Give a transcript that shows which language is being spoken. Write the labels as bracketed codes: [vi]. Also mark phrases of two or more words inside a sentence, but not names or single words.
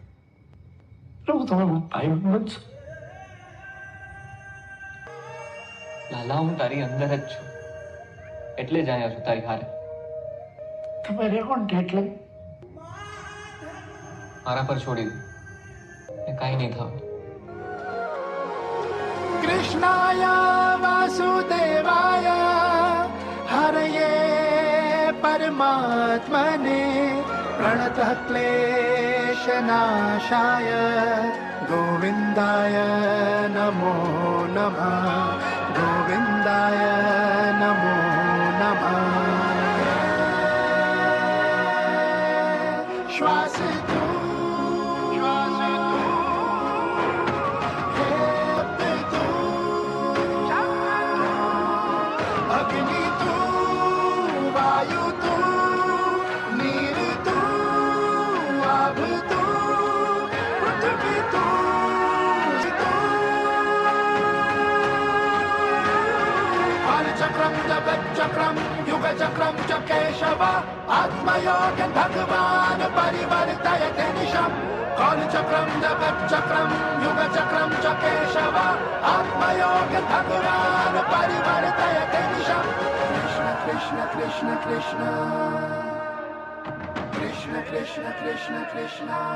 [gu] પ્રભુ તમે મારો ભાઈબંધ બનશો. લાલા, હું તારી અંદર જ છું, એટલે જ આવ્યા છું તારી હારે. તમે રહેવો ને એટલે મારા પર છોડી દે, એ કાંઈ નહીં થાવ. [sa] कृष्णाय वासुदेवाय हरये परमात्मने प्रणतः क्लेशनाशाय गोविन्दाय नमो नमः गोविन्दाय नमो नमः [gu] શ્વાસ તું અગ્નિ તું વાયુ તું નીર તું આભ તું પૃથ્વી તું [sa] चक्रम जगच्चक्रम युगचक्रम च केशव आत्मयोग भगवान परिवर्तयते निशम् कालचक्रम जगच्चक्रम युगचक्रम च केशव आत्मयोग भगवान परिवर्तयते निशम् कृष्ण कृष्ण कृष्ण कृष्ण कृष्ण कृष्ण कृष्ण कृष्ण